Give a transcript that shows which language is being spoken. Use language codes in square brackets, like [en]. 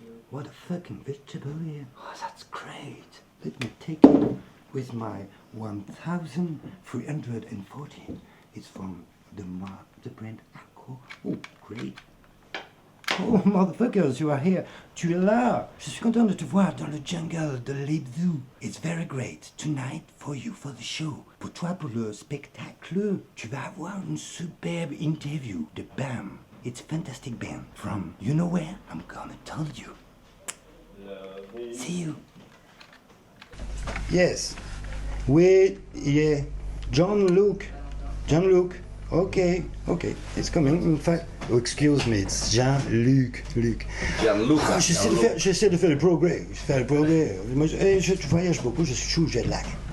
[en] What a fucking vegetable here. Oh, that's great. Let me take it with my 1314. It's from the brand Acco. Oh, great. Oh, motherfuckers, you are here. [fr] Tu es là. Je suis content de te voir dans le jungle de Lip Zoo. [en] It's very great. Tonight, for you, for the show. [fr] Pour toi, pour le spectacle, tu vas avoir une superbe interview de Bam. [en] It's a fantastic band from you know where? I'm gonna tell you. See you. Yes. Yeah. John Luke. Okay. It's coming. In fact, excuse me, it's Jean-Luc. Gianluca. [fr] J'essaie de faire le progrès. Moi, je voyage beaucoup, je suis sous jet lag.